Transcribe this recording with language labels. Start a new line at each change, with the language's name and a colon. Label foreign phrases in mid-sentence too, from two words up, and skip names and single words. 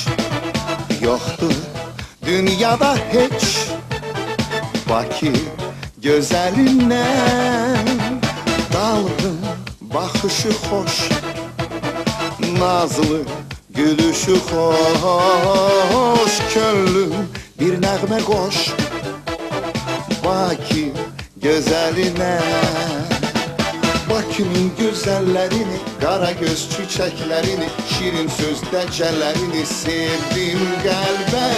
Turkish: Yoktur dünyada hiç Bakı gözelinden. Dalgın bakışı hoş, nazlı gülüşü hoş.
Azerbaijani: Könlüm bir nəğmə qoş Bakı gözəlinə. Bakının gözəllərini, qara göz çiçəklərini, şirin söz dəcələrini sevdim qəlbən.